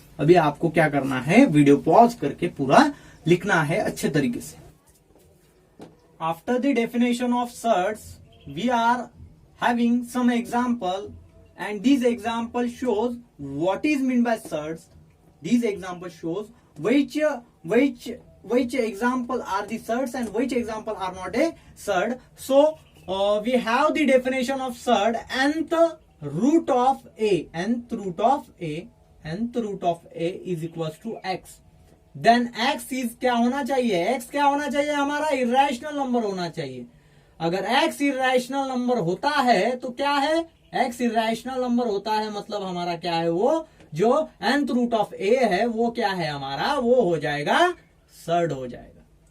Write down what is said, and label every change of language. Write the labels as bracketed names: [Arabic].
[Hindi] अभी आपको क्या करना है, वीडियो पॉज करके पूरा लिखना है अच्छे तरीके से। [English] After the definition of surds we are having some example and this example shows what is meant by surds. This example shows which example are the surds and which example are not a surd. So we have the definition of surd, nth root of a is equals to x. Then x is [Hindi] क्या होना चाहिए, x क्या होना चाहिए हमारा, irrational number होना चाहिए। अगर x इरेशनल नंबर होता है तो क्या है, x इरेशनल नंबर होता है, मतलब हमारा क्या है, वो जो nth रूट ऑफ a है वो क्या है हमारा, वो हो जाएगा सर्ड हो जाएगा।